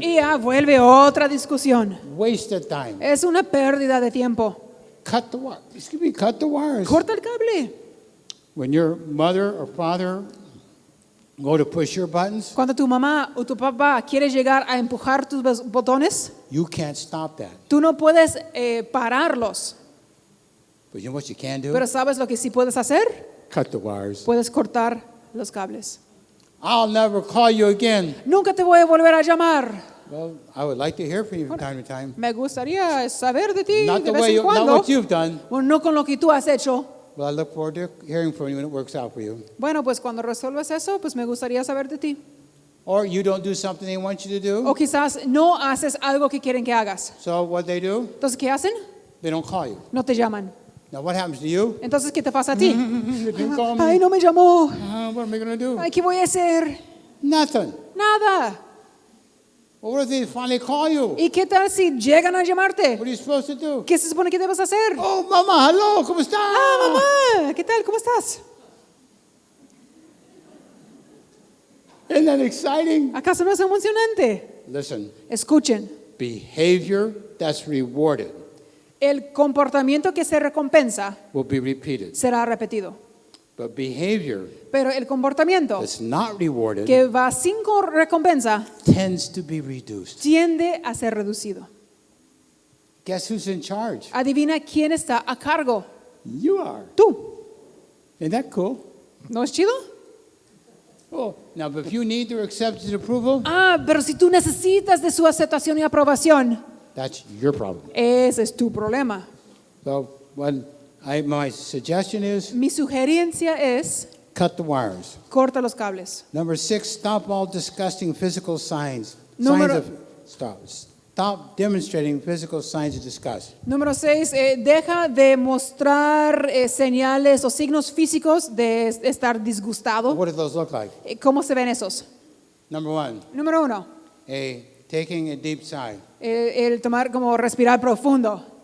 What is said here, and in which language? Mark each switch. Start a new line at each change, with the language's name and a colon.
Spanish: Y ya vuelve otra discusión.
English: Wasted time.
Spanish: Es una pérdida de tiempo.
English: Cut the wire. Excuse me, cut the wires.
Spanish: Corta el cable.
English: When your mother or father go to push your buttons,
Spanish: Cuando tu mamá o tu papá quiere llegar a empujar tus botones,
English: you can't stop that.
Spanish: tú no puedes pararlos.
English: But you know what you can do?
Spanish: Pero ¿sabes lo que sí puedes hacer?
English: Cut the wires.
Spanish: Puedes cortar los cables.
English: I'll never call you again.
Spanish: Nunca te voy a volver a llamar.
English: Well, I would like to hear from you from time to time.
Spanish: Me gustaría saber de ti
English: Not
Spanish: de
English: the
Spanish: vez
English: way
Spanish: en
English: you, not
Spanish: cuando.
English: what you've done.
Spanish: Bueno, no con lo que tú has hecho.
English: But I look forward to hearing from you when it works out for you.
Spanish: Bueno, pues cuando resuelves eso, pues me gustaría saber de ti.
English: Or you don't do something they want you to do.
Spanish: O quizás no haces algo que quieren que hagas.
English: So what they do?
Spanish: Entonces, ¿qué hacen?
English: They don't call you.
Spanish: No te llaman.
English: Now what happens to you?
Spanish: Entonces, ¿qué te pasa a ti?
English: They didn't call me.
Spanish: Ay, no me llamó.
English: What am I going to do?
Spanish: Ay, ¿qué voy a hacer?
English: Nothing.
Spanish: Nada.
English: Well, what if they finally call you?
Spanish: ¿Y qué tal si llegan a llamarte?
English: What are you supposed to do?
Spanish: ¿Qué se supone que debes hacer? Oh, mamá,
English: hello,
Spanish: ¿cómo está? Mamá, ¿qué tal? ¿Cómo estás?
English: Isn't that exciting?
Spanish: ¿Acaso no es emocionante?
English: Listen,
Spanish: Escuchen,
English: behavior that's rewarded
Spanish: el comportamiento que se recompensa
English: will be repeated.
Spanish: será repetido.
English: But behavior
Spanish: Pero el comportamiento
English: that's not rewarded
Spanish: que va sin recompensa
English: tends to be reduced.
Spanish: tiende a ser reducido.
English: Guess who's in charge?
Spanish: Adivina quién está a cargo.
English: You are.
Spanish: Tú.
English: Isn't that cool?
Spanish: ¿No es chido?
English: Oh, now if you need their acceptance and approval,
Spanish: Pero si tú necesitas de su aceptación y aprobación,
English: that's your problem.
Spanish: ese es tu problema.
English: So my suggestion is
Spanish: Mi sugerencia es
English: cut the wires.
Spanish: corta los cables.
English: Number 6, stop all disgusting physical signs.
Spanish: Número-
English: Stop demonstrating physical signs of disgust.
Spanish: Número 6, deja de mostrar señales o signos físicos de estar disgustado.
English: What do those look like?
Spanish: ¿Cómo se ven esos?
English: Number 1,
Spanish: Número 1,
English: taking a deep sigh.
Spanish: el tomar como respirar profundo.